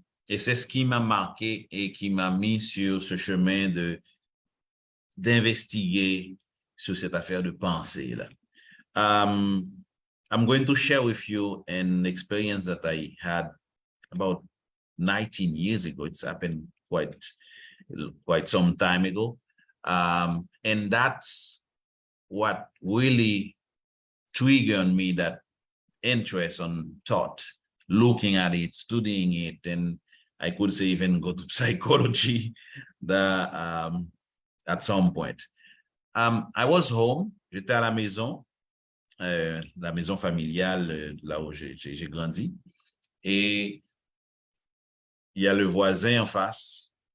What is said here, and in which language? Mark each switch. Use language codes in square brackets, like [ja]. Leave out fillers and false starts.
[fr] Et c'est ce qui m'a marqué et qui m'a mis sur ce chemin d'investiguer sur cette affaire de pensée là. [en] I'm going to share with you an experience that I had about 19 years ago. It's happened quite some time ago. And that's what really triggered on me that interest on thought, looking at it, studying it, and I could say even go to psychology at some point. I was home, [fr] j'étais à la maison familiale, là où j'ai grandi, et il y a le voisin en face.